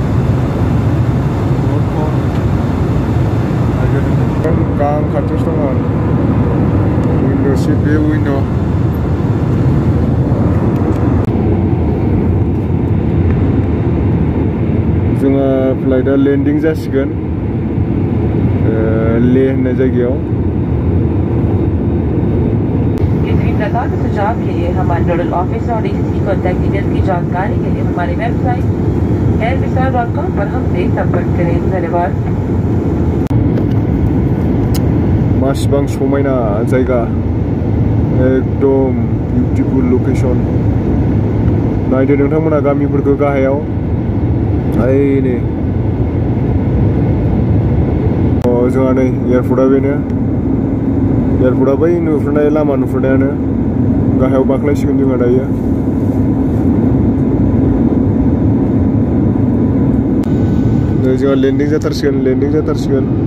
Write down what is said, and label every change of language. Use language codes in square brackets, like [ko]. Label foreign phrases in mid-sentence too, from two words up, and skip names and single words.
[brx] गाहां खाथियावसो दङ [en] window seat [brx] बे विंडो जोंहा फ्लाइटआ लेन्डिं जासिगोन ले होननाय जायगायाव [hi] लगातार सुझाव के लिए हमारे नोडल ऑफिसर और एजेंसी कॉन्टैक्ट डिटेल्स की जानकारी के लिए हमारी वेबसाइट airvisa.com पर हमसे संपर्क करें धन्यवाद [brx] मासिबां समायना जायगा एकदम [en] beautiful location [brx] नायदो नोंथांमोना गामिफोरखौ गाहायाव नै जोंहा नै एयारपर्टआ बेनो एयारपर्टआ बै नुहुरनाय लामा नुहुरनायानो गाहायाव बाख्लायसिगोन जोंहा दायो नै जोंहा लेन्डिं जाथारसिगोन